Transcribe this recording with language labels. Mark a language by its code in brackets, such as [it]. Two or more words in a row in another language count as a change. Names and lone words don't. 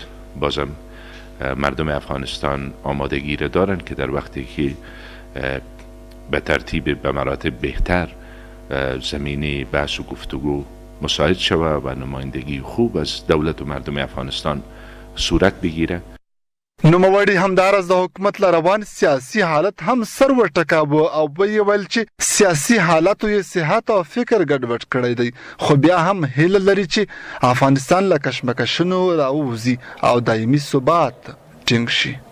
[fa] بازم مردم افغانستان آمادگی را دارند که در وقتی که به ترتیب به مراتب بهتر زمینه بحث و گفتگو مساعد شود و نمایندگی خوب از دولت و مردم افغانستان صورت بگیره. [ps] نوموړي همداراز د حکومت له روان سیاسي حالت هم سر ورټکاوه او ویې ویل چې سیاسي حالاتو یې صحت او فکر ګډوډ کړی دی، خو بیا هم هیله لري چې افغانستان له کشمکشونو راووځي او دایمي ثبات ټینګ شي.